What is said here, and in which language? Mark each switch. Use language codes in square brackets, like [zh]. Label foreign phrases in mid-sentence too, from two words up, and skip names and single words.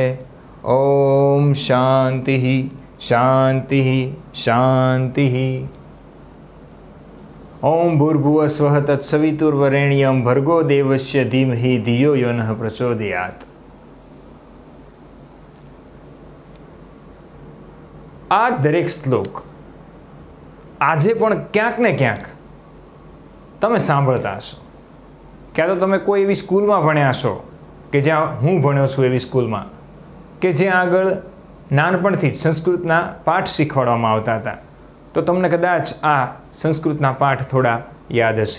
[sa] ॐ शान्तिः शान्तिः शान्तिः। ओम भूर्भुवः स्वः तत्सवितुर्वरेण्यं भर्गो देवस्य धीमहि धियो यो नः प्रचोदयात्। [gu] આ દરેક श्लोक આજે પણ ક્યાંક ને ક્યાંક તમે સાંભળતા હશો, ક્યાં તો તમે કોઈ એવી સ્કૂલમાં ભણ્યા હશો કે જ્યાં હું ભણ્યો છું એવી સ્કૂલમાં કે જ્યાં આગળ નાનપણથી જ સંસ્કૃતના પાઠ શીખવાડવામાં આવતા હતા, તો તમને કદાચ આ સંસ્કૃતના પાઠ થોડા યાદ હશે।